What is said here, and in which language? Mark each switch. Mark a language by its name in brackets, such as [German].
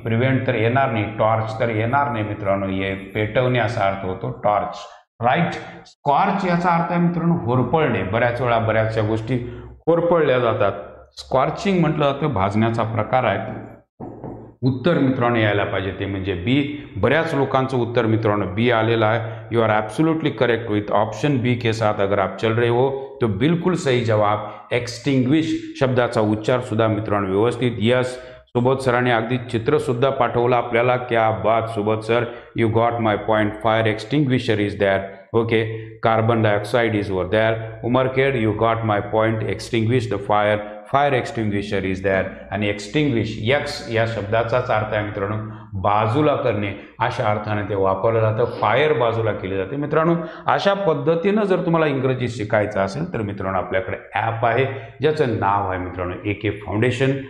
[Marathi] Prevent तर येणार नाही, टॉर्च तर येणार नाही मित्रांनो, हे पेटवणे असा अर्थ होतो टॉर्च, राईट. स्कॉर्च याचा अर्थ आहे मित्रांनो होरपळणे. बऱ्याच वेळा बऱ्याचशा गोष्टी होरपळल्या जातात. स्कॉर्चिंग म्हटलं जातं भाजण्याचा प्रकार आहे. उत्तर मित्रांनो यायला पाहिजे ते म्हणजे बी. बऱ्याच लोकांचं उत्तर मित्रांनो बी आलेलं आहे. [English] you are absolutely correct with option B [Hindi] के साथ अगर आप चल रहे हो तो बिल्कुल सही जवाब. [Marathi] एक्सटिंग्विश शब्दाचा उच्चार सुद्धा मित्रांनो व्यवस्थित. यस, सुबोध सरांनी अगदी चित्रसुद्धा पाठवलं आपल्याला. [Hindi] क्या बात [English] Subodh sir, you got my point. Fire extinguisher is there. Okay, carbon dioxide is over there. Umarkhed, you got my point. Extinguish the fire, fire extinguisher is there. [Marathi] आणि एक्सटिंग्विश एक्स या शब्दाचाच अर्थ आहे मित्रांनो बाजूला करणे, अशा अर्थाने ते वापरलं जातं. फायर बाजूला केली जाते मित्रांनो. अशा पद्धतीनं जर तुम्हाला इंग्रजी शिकायचं असेल तर मित्रांनो आपल्याकडे ॲप आहे ज्याचं नाव आहे मित्रांनो AK फाउंडेशन.